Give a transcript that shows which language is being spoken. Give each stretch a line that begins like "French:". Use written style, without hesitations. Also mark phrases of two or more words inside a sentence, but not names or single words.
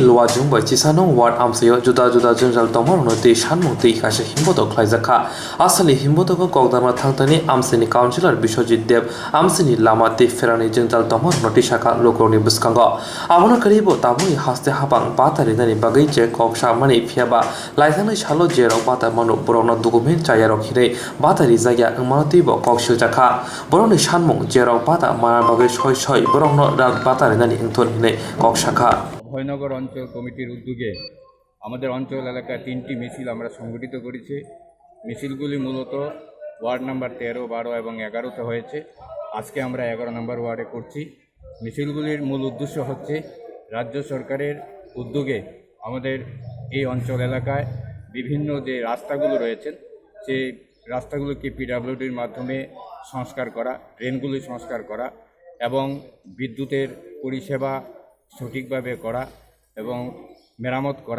Bodo: लजिम बाय चिसा नं वार्ड आमसायाव जुदा जुदा जुंजाल तंगमारुनो तयै सानमुं तयै कासा हिमबत खलायजाखा आसालि हिमबतखौ कौदामा थांतनि आमसेनि काउन्सिलर बिश्वजित देव आमसेनि लामा तै फेरानि जुंजाल तंगमारुनो तै साखा लोकरनि बुसखांग आबुनो करिबो ताबुनि हास्ते हाबां बातारिनानि बागै जे कक्सा मानि फियाबा लाइथांनि सालो जेराव बाता मनो बरनो डकुमेन्ट चायारक हिरै बातारि जायगा मानतिबो कक्सु जाखा बरनि सानमुं जेराव बाता माना बागै सय सय बरनो बातारिनानि इंथन हिनै कक्साखा
Bangla: অভয়নগর অঞ্চল কমিটির উদ্যোগে আমাদের অঞ্চল এলাকায় 3টি মিছিল আমরা সংগঠিত করেছি। মিছিলগুলি মূলত ওয়ার্ড নাম্বার 13, 12 এবং 11তে হয়েছে। আজকে আমরা 11 নম্বর ওয়ার্ডে করছি। মিছিলগুলির মূল উদ্দেশ্য হচ্ছে রাজ্য সরকারের উদ্যোগে আমাদের এই অঞ্চল এলাকায় বিভিন্ন যে রাস্তাগুলো রয়েছেন সেই রাস্তাগুলোকে পিডব্লিউডির মাধ্যমে সংস্কার করা, ড্রেনগুলি সংস্কার করা এবং বিদ্যুতের পরিষেবা সঠিকভাবে করা এবং মেরামত করা।